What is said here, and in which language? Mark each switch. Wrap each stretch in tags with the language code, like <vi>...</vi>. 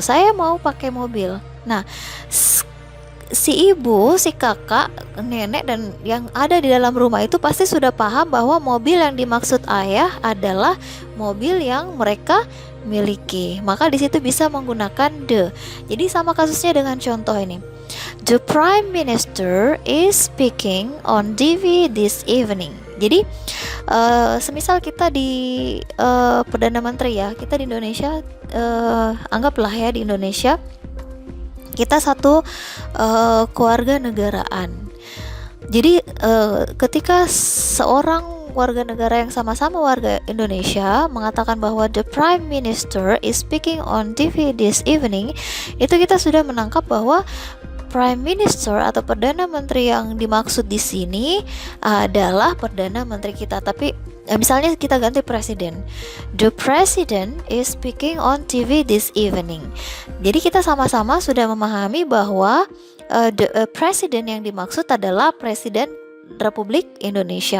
<id>Saya mau pakai mobil. Nah, si ibu, si kakak, nenek dan yang ada di dalam rumah itu pasti sudah paham bahwa mobil yang dimaksud ayah adalah mobil yang mereka miliki. Maka di situ bisa menggunakan the. Jadi sama kasusnya dengan contoh ini.</id> <en>The Prime Minister is speaking on TV this evening.</en> <id>Jadi semisal kita di Perdana Menteri ya, kita di Indonesia, anggaplah ya di Indonesia kita satu keluarga negaraan. Jadi ketika seorang warga negara yang sama-sama warga Indonesia mengatakan bahwa</id> <en>the Prime Minister is speaking on TV this evening,</en> <id>itu kita sudah menangkap bahwa Prime Minister atau Perdana Menteri yang dimaksud di sini adalah Perdana Menteri kita. Tapi misalnya kita ganti presiden.</id> <en>The President is speaking on TV this evening.</en> <id>Jadi kita sama-sama sudah memahami bahwa the President yang dimaksud adalah Presiden Republik Indonesia.</id>